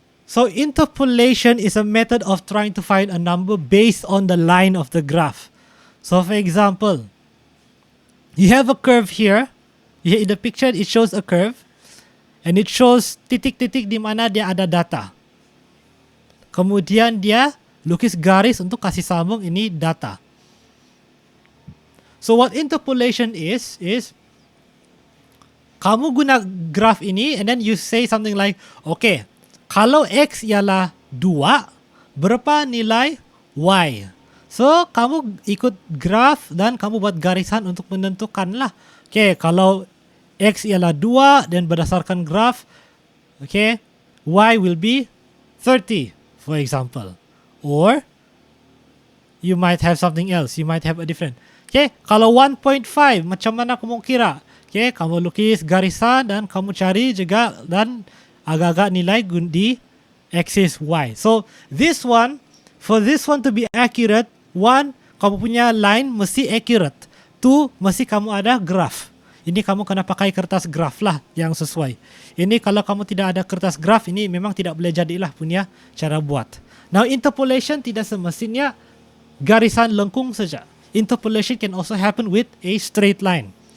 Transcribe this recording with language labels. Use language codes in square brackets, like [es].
[en] So interpolation is a method of trying to find a number based on the line of the graph. So for example, you have a curve here. In the picture, it shows a curve. And it shows [ms] titik-titik di mana dia ada data. Kemudian dia lukis garis untuk kasih sambung ini data. [en] So what interpolation is [ms] kamu guna graph ini [en] and then you say something like, okay, [ms] kalau X ialah 2, berapa nilai Y? So kamu ikut graph dan kamu buat garisan untuk menentukan lah. Okay, kalau X ialah 2 dan berdasarkan graph, okay, [en] Y will be 30, for example. Or you might have something else. You might have a different. [ms] Okay, kalau 1.5, macam mana kamu kira? Okay, kamu lukis garisan dan kamu cari juga dan agak-agak nilai di axis Y. [en] So this one, for this one to be accurate, 1, [ms] kamu punya line mesti accurate. 2, mesti kamu ada graph. Ini kamu kena pakai kertas graf lah yang sesuai. Ini kalau kamu tidak ada kertas graf, ini memang tidak boleh jadilah punya cara buat. Now interpolation tidak semestinya garisan lengkung saja. [en] Interpolation can also happen with a straight line.